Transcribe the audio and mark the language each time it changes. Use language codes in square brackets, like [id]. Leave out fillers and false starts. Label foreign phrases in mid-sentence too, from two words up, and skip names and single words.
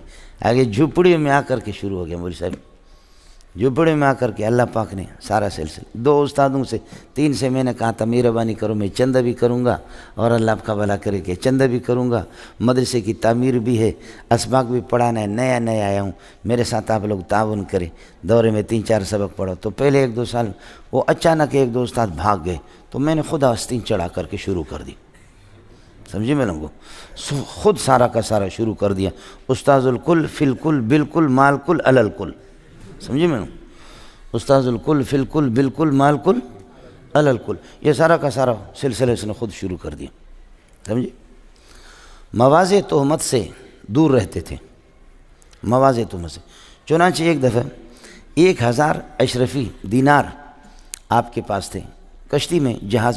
[ur] آگے جھوپڑیوں میں آ کر کے شروع ہو گیا مولوی صاحب، جھوپڑیوں میں آ کر کے اللہ پاک نے سارا سلسلہ 2 استادوں سے 3 سے میں نے کہا تھا مہربانی کرو میں چندہ بھی کروں گا اور اللہ آپ کا بھلا کرے کہ چندہ بھی کروں گا، مدرسے کی تعمیر بھی ہے، اسباق بھی پڑھانا ہے، نیا آیا ہوں، میرے ساتھ آپ لوگ تعاون کریں۔ دورے میں 3-4 سبق پڑھو تو پہلے 1-2 سال وہ اچانک 1-2 استاد بھاگ گئے تو میں نے خود آستین چڑھا کر کے شروع کر دی، سمجھے میں لوگوں خود سارا کا سارا شروع کر دیا، [ar] استاذ الکل فی الکل بالکل مال کل علی الکل، [ur] سمجھے میں [ar] استاذ الکل فی الکل بالکل مال کل علی الکل، [ur] یہ سارا کا سارا سلسلہ اس نے خود شروع کر دیا، سمجھے۔ مواضع تہمت سے دور رہتے تھے، مواضع تہمت سے، چنانچہ ایک دفعہ 1000 اشرفی دینار آپ کے پاس تھے، کشتی میں جہاز